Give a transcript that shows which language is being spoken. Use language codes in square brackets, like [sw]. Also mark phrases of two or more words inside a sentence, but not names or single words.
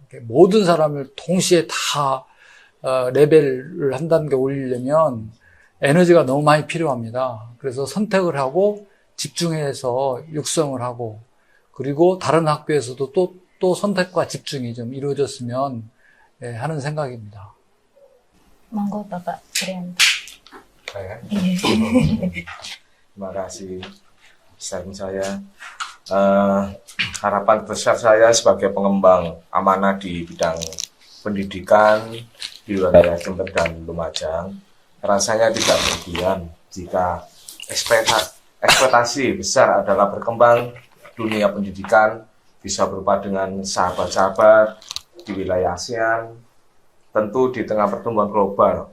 [ko] 모든 사람을 동시에 다 레벨을 한 단계 올리려면 에너지가 너무 많이 필요합니다. 그래서 선택을 하고 집중해서 육성을 하고 그리고 다른 학교에서도 또 선택과 집중이 좀 이루어졌으면 하는 생각입니다. [id] Monggo Bapak Prianto. Saya. Terima kasih sharing saya. Harapan besar saya sebagai pengembang amanah di bidang pendidikan di wilayah Jember dan Lumajang, rasanya tidak berlebihan jika ekspektasi besar adalah berkembang dunia pendidikan bisa berupa dengan sahabat-sahabat di wilayah ASEAN, tentu di tengah pertumbuhan global.